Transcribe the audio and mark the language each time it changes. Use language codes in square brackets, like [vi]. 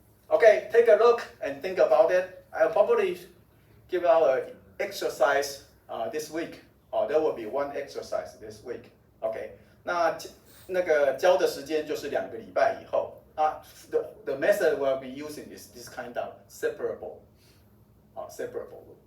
[en] Okay, take a look and think about it. I'll probably give out an exercise this week. There will be one exercise this week. [zh] Okay, 那个教的时间就是2个礼拜以后。 [en] The method we'll be using is this kind of separable. Separable.